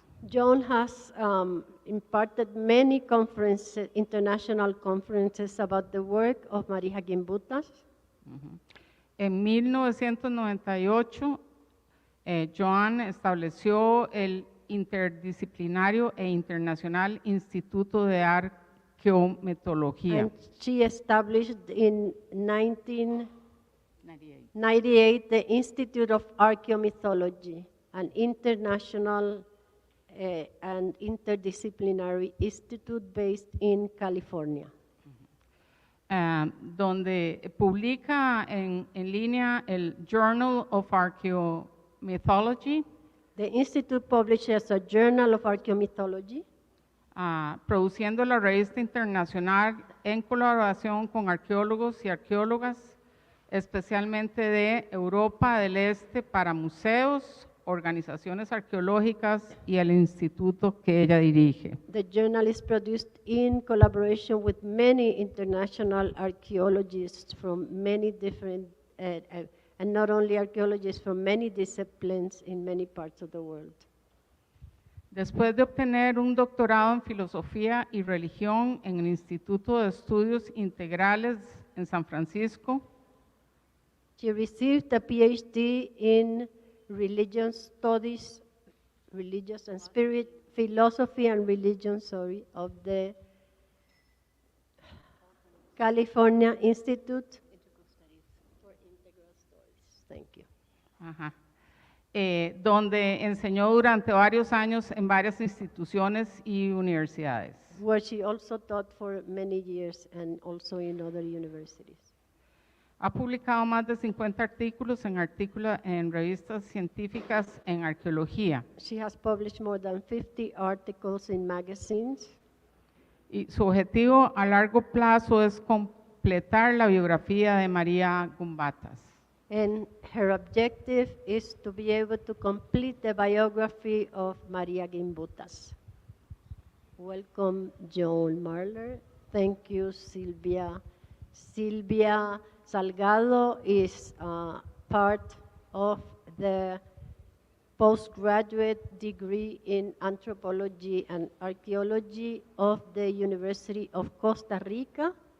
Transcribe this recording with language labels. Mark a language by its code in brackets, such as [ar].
[en] Joan has imparted many international conferences about the work of Marija Gimbutas. [es] En 1998, Joan estableció el interdisciplinario e internacional Instituto de Arqueomitología. [en] And she established in 1998 the Institute of Arqueomitology, an international and interdisciplinary institute based in California. [es] Donde publica en línea el Journal of Arqueomythology. [en] The Institute publishes a Journal of Arqueomythology. [es] Produciendo la revista internacional en colaboración con arqueólogos y arqueólogas, especialmente de Europa del Este, para museos, organizaciones arqueológicas y el instituto que ella dirige. [en] The journal is produced in collaboration with many international archaeologists from many different, and not only archaeologists from many disciplines in many parts of the world. [es] Después de obtener un doctorado en Filosofía y Religión en el Instituto de Estudios Integrales en San Francisco, [en] she received a PhD in Religion Studies, Religious and Spirit, Philosophy and Religion, of the California Institute for Integral Studies. Thank you. [es] Donde enseñó durante varios años en varias instituciones y universidades. [en] Where she also taught for many years and also in other universities. [es] Ha publicado más de 50 artículos en revistas científicas en arqueología. [en] She has published more than 50 articles in magazines. [es] Y su objetivo a largo plazo es completar la biografía de María Gimbutas. [en] And her objective is to be able to complete the biography of María Gimbutas. Welcome, Joan Marler. Thank you, Silvia. Silvia Salgado is part of the postgraduate degree in anthropology and archaeology of the University of Costa Rica.